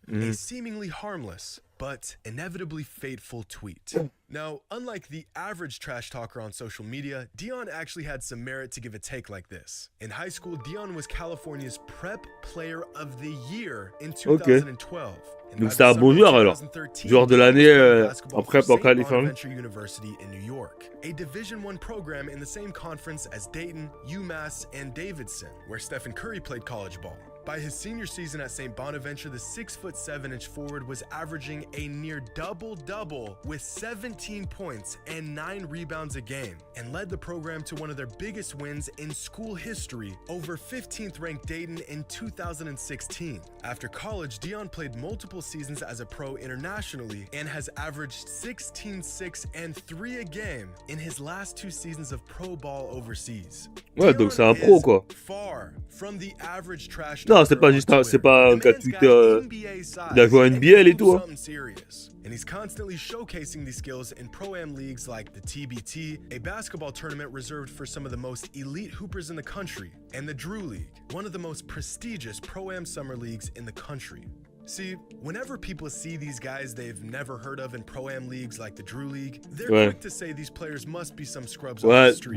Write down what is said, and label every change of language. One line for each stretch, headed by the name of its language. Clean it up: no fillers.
English: A seemingly harmless, but inevitably fateful tweet. Now, unlike the average trash talker on social media, Dion actually had some merit to give a take like this. In high school, Dion was California's Prep Player of the Year in 2012.
French: Donc c'était un bon joueur alors. Joueur de l'année en prep en Californie.
English: University in New York, a Division I program in the same conference as Dayton, UMass, and Davidson, where Stephen Curry played college ball. By his senior season at St. Bonaventure, the 6'7" forward was averaging a near double-double with 17 points and 9 rebounds a game, and led the program to one of their biggest wins in school history over 15th-ranked Dayton in 2016. After college, Dion played multiple seasons as a pro internationally and has averaged 16, 6, and 3 a game in his last 2 seasons of pro ball overseas.
French: Ouais, donc c'est un pro quoi.
English: Far from the average trash.
French: Non, c'est pas juste c'est pas un gars Twitter. Il a joué à NBL et tout. Hein.
English: And he's constantly showcasing these skills in pro-am leagues like the TBT, a basketball tournament reserved for some of the most elite hoopers in the country, and the Drew League, one of the most prestigious pro-am summer leagues in the country. See, whenever people see these guys they've never heard of in pro-am leagues like the Drew League, they're quick to say these players must be some scrubs on the street.